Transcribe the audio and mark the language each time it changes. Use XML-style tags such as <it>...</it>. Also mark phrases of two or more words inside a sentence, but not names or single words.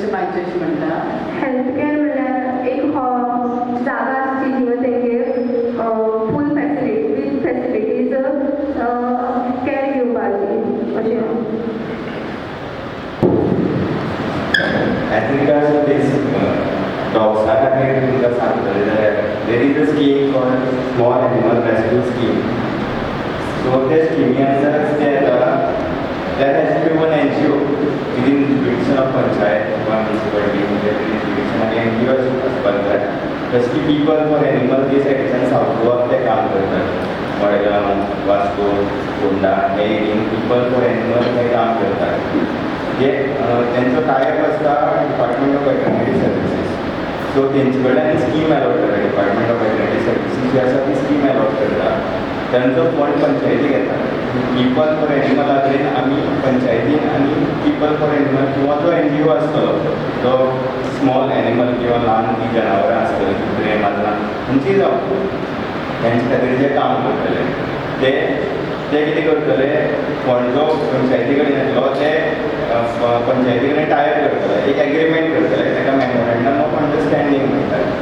<kok>आमचे अशें म्हणटा</kok> <en>health care</en> <kok>म्हणल्यार एक जागा आसची जी तेंगेर</kok> <en>full facility with facilities care</en> <kok>घेवपाची अशें.</kok> <en>As regards to this dogs,</en> <kok>खातीर तुमकां सांगतलें जाल्यार</kok> <en>there is a scheme called Small Animal Rescue Scheme.</en> <kok>So त्या स्किमी अंडर कितें येता,</kok> <en>there has to be one NGO within the jurisdiction of panchayat or municipality, within the jurisdiction of NGO</en> <kok>आसपाक जाय. जशें की people for animal case action सावथ गोवा ते काम करतात. मडगांव, वास्को, फोंडा हे एरियेन people for animal हे काम करतात. हे त्यांचो टायप आसता डिपार्टमेंट ऑफ वेटरनरी सर्विसीस. सो तेंचे कडल्यान स्कीम अलॉट करता, डिपार्टमेंट ऑफ वेटरनरी सर्विसीस जी आसा ती स्कीम अलॉट करता. त्यांचो फंड पंचायतीक येता. पीपल फॉर एनिमला कडेन आमी पंचायतीन आनी पीपल फॉर एनिमल किंवा जो NGO आसतलो तो</kok> <en>small animal</en> <kok>किंवा ल्हान जी जनावरां आसतलीं कुत्रे माजरां खंयचीं जावं तेंचे खातीर जे काम करतले ते कितें करतले, फंड जो पंचायती कडेन येतलो ते पंचायती कडेन टायप करतले, एक एग्रीमेंट करतले, ताका</kok> <en>memorandum of understanding</en> <kok>म्हणटात.</kok>